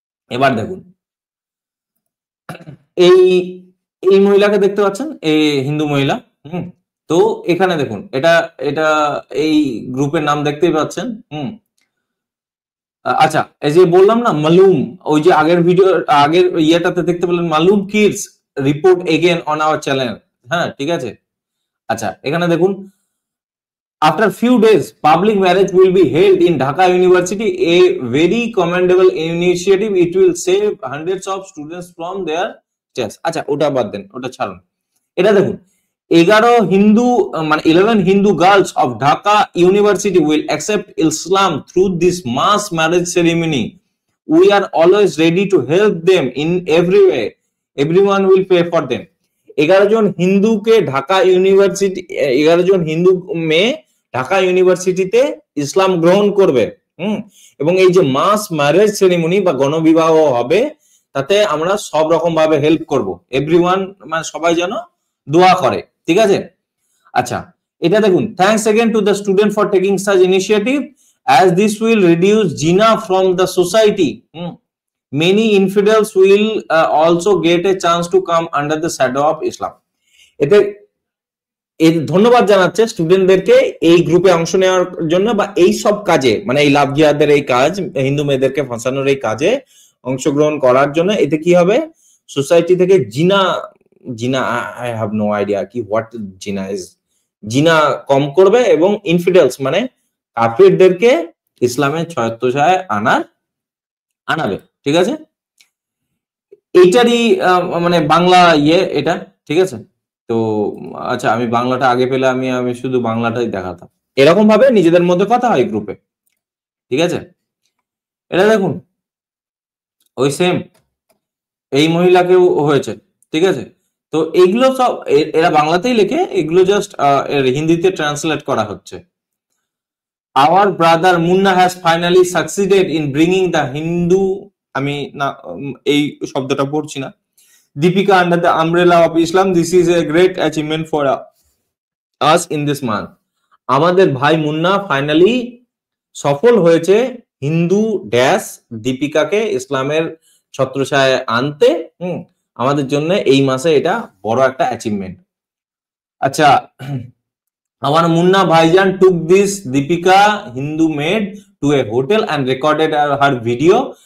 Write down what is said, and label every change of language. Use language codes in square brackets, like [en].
[bn] এবার দেখুন, এই মহিলাকে দেখতে পাচ্ছেন, এই হিন্দু মহিলা, তো এখানে দেখুন, এটা এটা এই গ্রুপের নাম দেখতেই পাচ্ছেন। আচ্ছা, এই যে বললাম না মালুম, ওই যে আগের ইয়েটাতে দেখতে পেলেন মালুম [en] Kids report again on our channel. [bn] হ্যাঁ, ঠিক আছে। আচ্ছা, এখানে দেখুন, [en] after few days public marriage will be held in Dhaka University, a very commendable initiative. It will save hundreds of students from their stress. [bn] আচ্ছা, ওটা বাদ দেন, ওটা ছাড়ুন। [en] এটা দেখুন, 11 Hindu girls of Dhaka university will accept Islam through this mass marriage ceremony. We are always ready to help them in every way. Everyone will pay for them. [bn] 11 জন হিন্দুকে Dhaka university, 11 জন হিন্দু মেয়ে ঢাকা ইউনিভার্সিটিতে ইসলাম গ্রহণ করবে। এবং এই যে মাস ম্যারেজ সেরিমনি বা গণবিবাহ হবে, তাতে আমরা সব রকম ভাবে হেল্প করব। এভরিওয়ান মানে সবাই যেন দোয়া করে, ঠিক আছে। [en] আচ্ছা, এটা দেখুন, thanks again to the student for taking such initiative as this will reduce zina from the society. Many infidels will also get a chance to come under the shadow of Islam. [bn] এতে ধন্যবাদ জানাচ্ছে স্টুডেন্টদেরকে এই গ্রুপে অংশ নেওয়ার জন্য বা এই সব কাজে, মানে এই লাভ জিহাদের এই কাজ, হিন্দু মেয়েদেরকে ফাঁসানোর এই কাজে অংশগ্রহণ করার জন্য। এতে কি হবে, সোসাইটি থেকে জিনা [en] I have no idea [bn] কি [en] what জিনা is, [bn] জিনা কম করবে এবং ইনফিডেলস মানে কাফিরদেরকে ইসলামের ছত্রছায়ায় আনাবে, ঠিক আছে। এইটারই মানে বাংলা এটা, ঠিক আছে। তো আচ্ছা, আমি বাংলাটা আগে পেলে আমি শুধু বাংলাটাই দেখাতাম। এরকম ভাবে নিজেদের মধ্যে কথা হয় গ্রুপে, ঠিক আছে। এটা দেখুন, ওই সেম এই মহিলাকেও হয়েছে, ঠিক আছে। তো এইগুলো সব এরা বাংলাতেই লেখে, এগুলো জাস্ট হিন্দিতে ট্রান্সলেট করা হচ্ছে। [en] Our brother Munna has finally succeeded in bringing the Hindu, [bn] আমি না এই শব্দটা পড়ছি না, [en] Deepika under the umbrella of Islam. This is a great achievement for us in this month. [bn] আমাদের ভাই মুন্না ফাইনালি সফল হয়েছে হিন্দু ড্যাশ দীপিকাকে ইসলামের ছত্রছায়ায় আনতে। আমাদের জন্য এই মাসে এটা বড় একটা অ্যাচিভমেন্ট। [en] আচ্ছা, our Munna Bhaijan took this Deepika Hindu maid to a hotel and recorded her video.